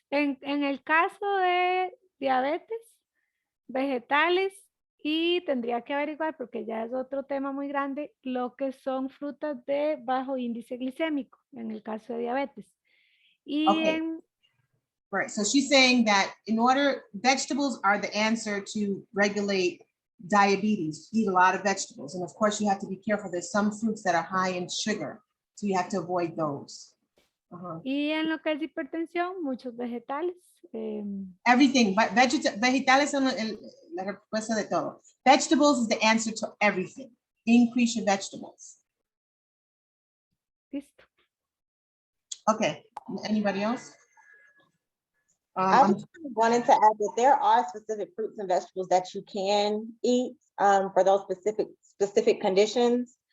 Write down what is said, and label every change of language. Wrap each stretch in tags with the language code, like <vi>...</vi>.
<es>En el caso de diabetes, vegetales, y tendría que averiguar, porque ya es otro tema muy grande, lo que son frutas de bajo índice glicémico, en el caso de diabetes. Y</es> <en>okay. Right, so she's saying that vegetables are the answer to regulate diabetes. Eat a lot of vegetables. And of course, you have to be careful. There's some fruits that are high in sugar, so you have to avoid those.</en> <es>Y en lo que es hipertensión, muchos vegetales.</es> <en>Everything, but</en> <es>vegetales son la respuesta de todo.</es> <en>Vegetables is the answer to everything. Increase your vegetables.</en> <es>Listo.</es> <en>Okay, anybody else? I just wanted to add that there are specific fruits and vegetables that you can eat for those specific conditions.</en>